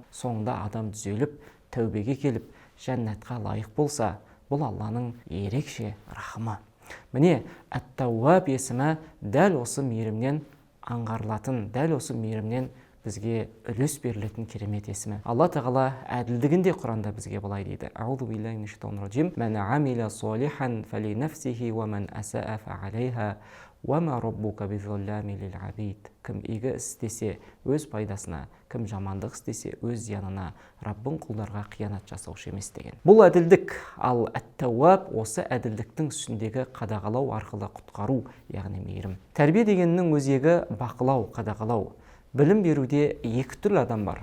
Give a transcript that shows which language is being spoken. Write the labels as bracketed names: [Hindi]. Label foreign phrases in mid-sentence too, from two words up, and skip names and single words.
[Kazakh] Соңында адам түзеліп, тәубеге келіп, жәннатқа лайық болса, бұл Алланың ерекше рахымы. Міне, Әт-Тәуәб есімі дәл осы мейірімнен аңғарылатын, дәл осы мейірімнен бізге үлес берілетін керемет есімі. Алла Тағала әділдігінде Құранда бізге былай дейді: [Arabic] أعوذ بالله من الشيطان الرجيم. من عمل صالحا فلنفسه ومن أساء فعليها وما ربك بظلام للعبيد. [Kazakh] Кім игі істесе өз пайдасына, кім жамандық істесе өз зиянына, Раббың құлдарға қиянат жасаушы емес деген. Бұл әділдік. Ал Әт-Тәуәб осы әділдіктің үстіндегі қадағалау арқылы құтқару, яғни мейірім. Тәрбие дегеннің өзегі бақылау, қадағалау. Білім беруде екі түрлі адам бар.